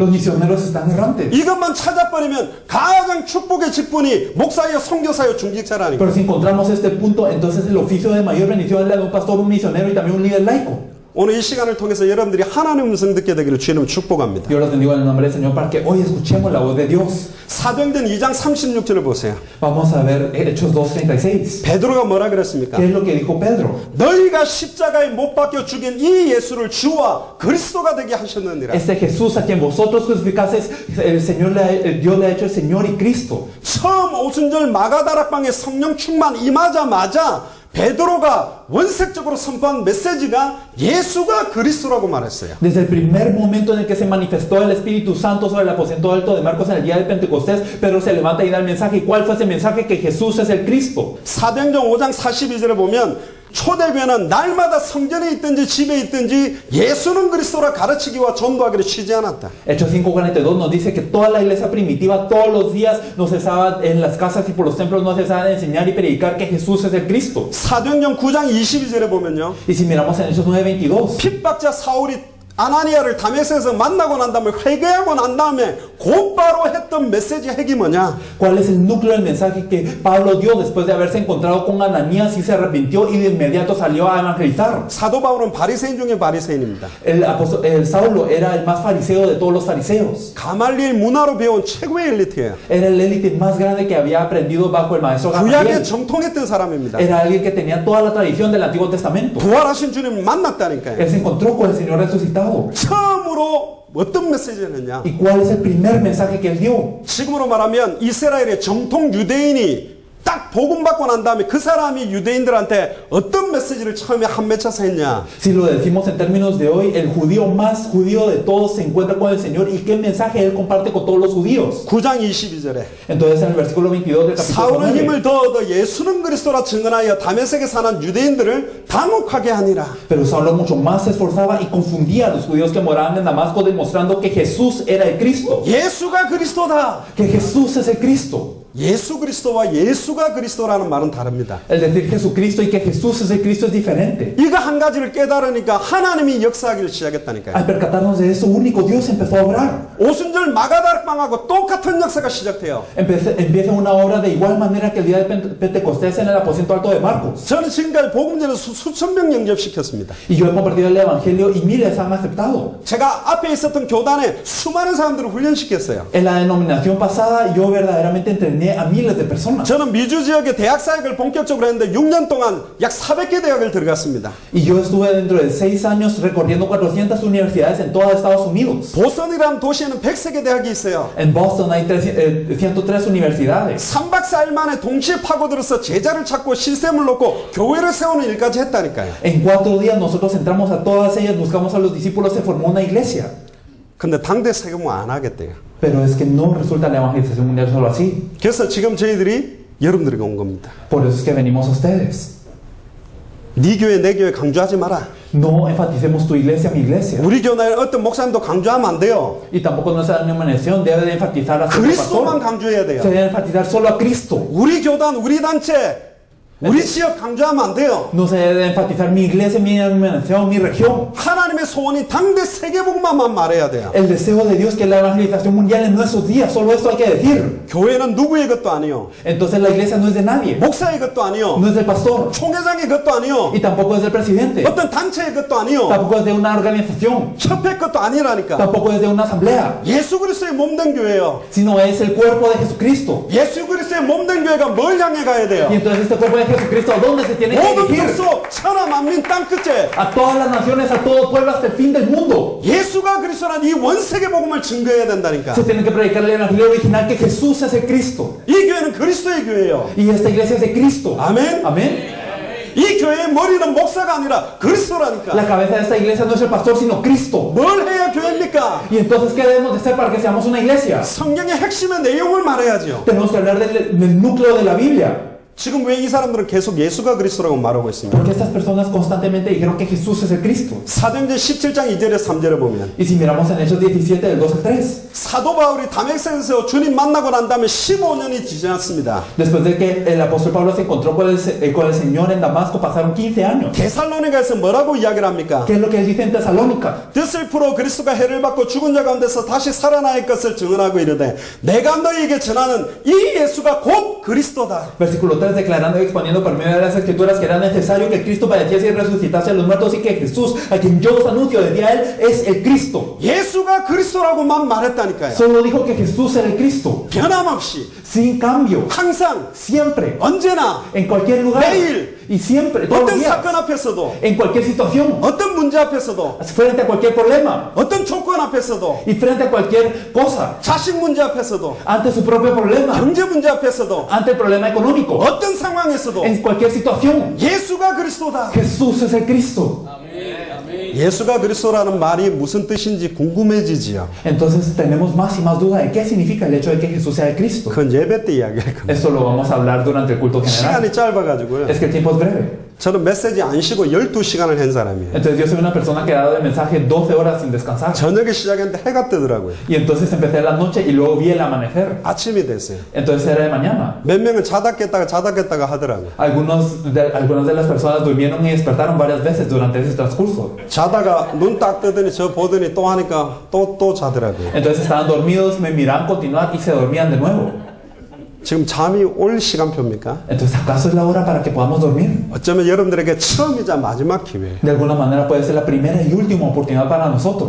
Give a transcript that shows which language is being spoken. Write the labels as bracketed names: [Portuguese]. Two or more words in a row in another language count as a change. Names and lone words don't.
[Spanish] Los [Korean] 것입니다. [Spanish] misioneros están errantes. [Korean] 이것만 찾아버리면 가장 축복의 직분이 목사요, 선교사요, 중직자라니까. [Spanish] Pero si encontramos este punto, entonces el oficio de mayor bendición es la de un pastor, un misionero y también un líder laico. [Korean] 오늘 이 시간을 통해서 여러분들이 하나님의 음성 듣게 되기를 주님 축복합니다. [Spanish] Yo los bendigo en el nombre del Señor para que hoy escuchemos la voz de Dios. [Korean] 사도행전 2장 36절을 보세요. [Spanish] Vamos a ver Hechos 2:36. [Korean] 베드로가 뭐라 그랬습니까? [Spanish] ¿Qué es lo que dijo Pedro? [Korean] 너희가 십자가에 못 박혀 죽인 이 예수를 주와 그리스도가 되게 하셨느니라. [Spanish] Este Jesús a quien vosotros crucificasteis, el Señor Dios le ha hecho el Señor y Cristo. [Korean] 처음 오순절 마가다락방에 성령 충만 임하자마자 베드로가 원색적으로 선포한 메시지가 예수가 그리스도라고 말했어요. [Spanish] Desde el primer momento en el que se manifestó el Espíritu Santo sobre el aposento alto de Marcos en el día del Pentecostés, Pedro se levanta y da el mensaje. ¿Y cuál fue ese mensaje? Que Jesús es el Cristo. [Korean] 사도행전 5장 42절에 보면 초대교회는 날마다 성전에 있든지 집에 있든지 예수는 그리스도라 가르치기와 전도하기를 쉬지 않았다. [Spanish] Hechos 5:42 nos dice que toda la iglesia primitiva todos los días no cesaba en las casas y por los templos no cesaba de enseñar y predicar que Jesús es el Cristo. [Korean] 사도행전 9장 22절에 보면요. [Spanish] Y si miramos en Hechos 9:22, [Korean] 핍박자 사울이 아나니아를 다메섹에서 만나고 난 다음에 회개하고 난 다음에 곧바로 했던 메시지 핵이 뭐냐? [Spanish] ¿Cuál es el núcleo del mensaje que Pablo dio después de haberse encontrado con Ananías y se arrepintió y de inmediato salió a evangelizar? [Korean] 사도 바울은 바리새인 중에 바리새인입니다. [Spanish] El Saulo era el más fariseo de todos los fariseos. [Korean] 가말리엘 문화로 배운 최고의 엘리트예요. [Spanish] Era el élite más grande que había aprendido bajo el maestro [Korean] 구약에 [Spanish] Gamaliel. [Korean] 정통했던 사람입니다. [Spanish] Era alguien que tenía toda la tradición del Antiguo Testamento. [Korean] 부활하신 주님을 만났다니까요. [Spanish] Él se encontró con el Señor resucitado. [Korean] 처음으로 어떤 메시지를 했냐? [Spanish] ¿Y cuál es el primer mensaje que él dio? [Korean] 지금으로 말하면 이스라엘의 정통 유대인이 딱 복음 받고 난 다음에 그 사람이 유대인들한테 어떤 메시지를 처음에 한 맺혀서 했냐? [Spanish] Si lo decimos en términos de hoy, el judío más judío de todos se encuentra con el Señor. ¿Y qué mensaje él comparte con todos los judíos? [Korean] 9장 22절에 [Spanish] Entonces en el versículo 22 del capítulo [Korean] 사울은 [Spanish] 9, [Korean] 힘을 더어 예수는 그리스도라 증언하여 다메섹에 사는 유대인들을 당혹하게 하니라. [Spanish] pero Saulo mucho más se esforzaba y confundía a los judíos que moraban en Damasco, demostrando que Jesús era el Cristo, [Korean] 예수가 그리스도다. [Spanish] que Jesús es el Cristo. [Korean] 예수 그리스도와 예수가 그리스도라는 말은 다릅니다. [Spanish] El decir Jesucristo y que Jesús es el Cristo es diferente. [Korean] 이거 한 가지를 깨달으니까 하나님이 역사하기를 시작했다니까요. [Spanish] Al percatarnos de eso, único Dios empezó a obrar. [Korean] 오순절 마가다락방하고 똑같은 역사가 시작돼요. [Spanish] Empieza una obra de igual manera que el día de Pentecostés en el aposento alto de Marcos. [Korean] 저는 지금까지 복음전에 수천 명 영접시켰습니다. [Spanish] Y yo he compartido el evangelio y miles han aceptado. [Korean] 제가 앞에 있었던 교단에 수많은 사람들을 훈련시켰어요. [Spanish] En la denominación pasada yo verdaderamente entrené a miles de personas. [Korean] 저는 미주 지역의 대학 사역을 본격적으로 했는데 6년 동안 약 400개 대학을 들어갔습니다. [Spanish] Y yo estuve dentro de 6 años recorriendo 400 universidades en todos Estados Unidos. [Korean] 보스턴이라는 도시에는 100개 대학이 있어요. [Spanish] En Boston hay 103 universidades. [Korean] 3박 4일 만에 동시에 파고들어서 제자를 찾고 시스템을 놓고 교회를 세우는 일까지 했다니까요. [Spanish] En 4 días nosotros entramos a todas ellas, buscamos a los discípulos, se formó una iglesia. [Korean] 근데 당대 세금은 안 하겠대요. [Spanish] Pero es que no resulta la evangelización mundial solo así. [Korean] 그래서 지금 저희들이 여러분들에게 온 겁니다. [Spanish] Por eso es que venimos a ustedes. [Korean] 네 교회 내 교회 강조하지 마라. [Spanish] No enfaticemos tu iglesia, mi iglesia. [Korean] 우리 교회 어떤 목사님도 강조하면 안 돼요. [Spanish] Y tampoco nuestra denominación debe de enfatizar a su [Korean] 그리스도만 [Spanish] pastor. [Korean] 강조해야 돼요. [Spanish] Se debe enfatizar solo a Cristo. [Korean] 우리 교단, 우리 단체, 우리 지역 강조하면 안 돼요. [Spanish] No se debe enfatizar mi iglesia, mi denominación, mi región. [Korean] 하나님의 소원이 당대 세계복음만 말해야 돼요. [Spanish] El deseo de Dios que es la evangelización mundial en nuestros días, solo esto hay que decir. [Korean] 교회는 누구의 것도 아니요. [Spanish] Entonces la iglesia no es de nadie, [Korean] 목사의 것도 아니요. [Spanish] no es del pastor [Korean] 총회장의 것도 아니요. [Spanish] y tampoco es del presidente, [Korean] 어떤 단체의 것도 아니요. [Spanish] tampoco es de una organización, [Korean] 협회 것도 아니라니까. [Spanish] tampoco es de una asamblea, [Korean] 예수 그리스도의 몸된 교회요. [Spanish] sino es el cuerpo de Jesucristo. [Korean] 예수 그리스도의 몸된 교회가 뭘 향해 가야 돼요? [Spanish] Y entonces este cuerpo de Jesucristo, ¿a dónde se tiene que [Korean] 모든 [Spanish] dirigir? [Korean] 족속 천하 만민 땅 끝에 [Spanish] A todas las naciones, a todo pueblo hasta el fin del mundo. [Korean] 예수가 그리스도란 이 원세계 복음을 증거해야 된다니까. [Spanish] Se tiene que predicar el evangelio original que Jesús es el Cristo. [Korean] 이 교회는 그리스도의 교회예요. [Spanish] Y esta iglesia es de Cristo. [Korean] 아멘. [Spanish] Amén. [Korean] 이 교회의 머리는 목사가 아니라 그리스도라니까. [Spanish] La cabeza de esta iglesia no es el pastor, sino Cristo. [Korean] 뭘 해야 교회입니까? [Spanish] Y entonces, ¿qué debemos de hacer para que seamos una iglesia? [Korean] 성경의 핵심의 내용을 말해야죠. [Spanish] Tenemos que hablar del núcleo de la Biblia. [Korean] 지금 왜 이 사람들은 계속 예수가 그리스도라고 말하고 있습니까? [Spanish] Porque estas personas constantemente dijeron que Jesús es el Cristo. [Korean] 사도행전 17장 2절에 3절에 보면 [Spanish] Y si miramos en Hechos 17, del 2 al 3, [Korean] 사도 바울이 다메섹에서 주님 만나고 난 다음에 15년이 지났습니다. [Spanish] después de que el apóstol Pablo se encontró con el Señor en Damasco, pasaron 15 años. [Korean] 데살로니가에서 뭐라고 이야기를 합니까? [Spanish] ¿Qué es lo que él dice en Tesalónica? [Korean] 뜻을 풀어 그리스도가 해를 받고 죽은 자 가운데서 다시 살아날 것을 증언하고 이르되 내가 너희에게 전하는 이 예수가 곧 그리스도다. [Spanish] Versículo 3, declarando y exponiendo por medio de las escrituras que era necesario que Cristo padeciese y resucitase a los muertos y que Jesús, a quien yo os anuncio desde a él, es el Cristo. [Korean] 예수가 그리스도라고만 말했다니까요. [Spanish] Solo dijo que Jesús era el Cristo, [Korean] 변함없이 [Spanish] sin cambio, [Korean] 항상 [Spanish] siempre, [Korean] 언제나 [Spanish] en cualquier lugar [Korean] 매일 [Spanish] y siempre, todos los [Korean] 어떤 [Spanish] días, [Korean] 사건 앞에서도 [Spanish] en cualquier situación, [Korean] 어떤 문제 앞에서도 [Spanish] frente a cualquier problema [Korean] 어떤 조건 앞에서도 [Spanish] y frente a cualquier cosa, [Korean] 자식 문제 앞에서도 [Spanish] ante su propio problema, [Korean] 경제 문제 앞에서도 [Spanish] ante el problema económico, [Korean] 어떤 상황에서도 [Spanish] en cualquier situación, [Korean] 예수가 그리스도다. [Spanish] Jesús es el Cristo. [Korean] 예수가 그리스도라는 말이 무슨 뜻인지 궁금해지지요. [Spanish] Entonces tenemos más y más duda de qué significa el hecho de que Jesús sea el Cristo. [Korean] 그건 예배 때 이야기할 겁니다. [Spanish] Esto lo vamos a hablar durante el culto general. [Korean] 시간이 짧아가지고요. [Spanish] Es que el tiempo es breve. [Korean] 저는 메시지 안 쉬고 12시간을 한 사람이에요. [Spanish] Entonces yo soy una persona que ha dado el mensaje 12 horas sin descansar. [Korean] 저녁에 시작했는데 해가 뜨더라고요. [Spanish] Y entonces empecé la noche y luego vi el amanecer. [Korean] 아침이 됐어요. [Spanish] Entonces era de mañana. [Korean] 몇 명은 자다 깼다가 하더라고요. [Spanish] Algunas de las personas durmieron y despertaron varias veces durante ese transcurso. [Korean] 자다가 눈 딱 뜨더니 저 보더니 또 하니까 또 자더라고요. [Spanish] Entonces estaban dormidos, me miraban continuar y se dormían de nuevo. [Korean] 지금 잠이 올 시간표입니까? [Spanish] Entonces, ¿acaso es la hora para que podamos dormir? [Korean] 어쩌면 여러분들에게 처음이자 마지막 기회. [Spanish] De alguna manera puede ser la primera y última oportunidad para nosotros.